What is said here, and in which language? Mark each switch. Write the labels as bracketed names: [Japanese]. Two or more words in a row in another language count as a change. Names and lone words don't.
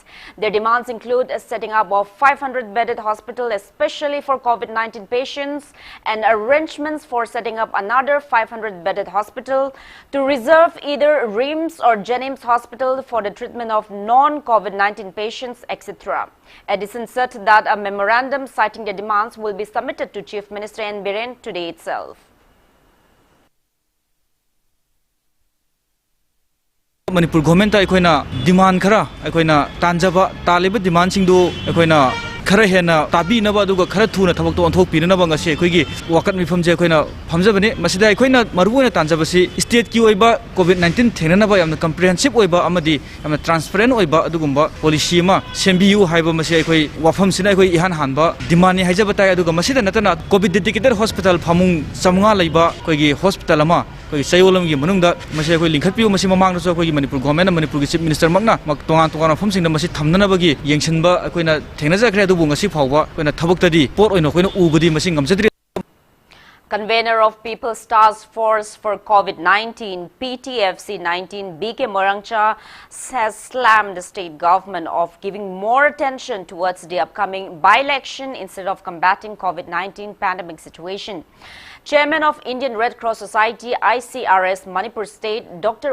[English] Their demands include setting up of 500-bedded hospital especially for COVID-19 patients and arrangements for setting up another 500-bedded hospital, to reserve either RIMS or Jenims hospital for the treatment of non-COVID-19 patients, etc. Edison said that a memorandum citing the demands will be submitted to Chief Minister N. Biren today itself. [Manipuri] Manipur government aikoina demand khara aikoina tanjaba taliba demand singdu aikoina khara hena tabi naba aduga khara thuna thabak to onthok pirana banga se aikoigi wakat mifam je aikoina phamjabani masida aikoina maruona tanjabasi state ki oiba COVID-19 thenana ba yamna comprehensive oiba amadi yamna transparent oiba adugumba policy ma sembiu haiba masi aikoi wafam sina aikoi ihan hanba demand ni haijaba tai aduga masida natana [English] COVID dedicated hospital [Manipuri] phamung samnga leiba koigi hospital ama koi sayolam gi manungda masi aikoi lingkhat piu masi mamang ro koi Manipur government Manipur Chief Minister makna mak tongan tongan phom singna masi thamnana bagi yengsinba akoina thengna jakre adu bungasi phawba koina thabaktadi por oina koina ubadi masi ngamjadri. [English] Convener of People's Task Force for COVID-19, PTFC-19, BK Morangcha, has slammed the state government of giving more attention towards the upcoming by-election instead of combating COVID-19 pandemic situation. Chairman of Indian Red Cross Society, ICRS, Manipur State, Dr.